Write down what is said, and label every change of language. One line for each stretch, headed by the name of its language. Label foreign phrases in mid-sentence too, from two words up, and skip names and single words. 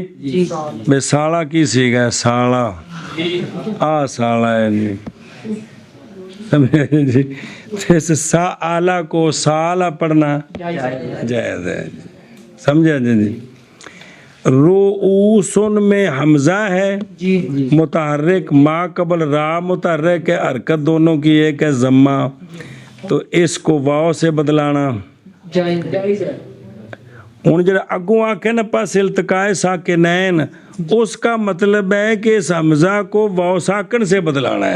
Urdu: جی بے سالہ کی سیگا ہے، سالہ آ سالہ ہے جی. سمجھے جی. اس سا آلہ کو سالہ پڑھنا جائز ہے. سمجھا جی. رؤوسن میں حمزہ ہے متحرک، ما قبل را متحرک ہے، حرکت دونوں کی ایک ہے ضمہ، تو اس کو واو سے بدلانا جائز ہے.
Punjabi: ہوں جڑا اگوں آکھے نا
Urdu: پس التقاء ساکنین، اس کا مطلب ہے کہ اس حمزہ کو واو ساکن سے بدلانا ہے.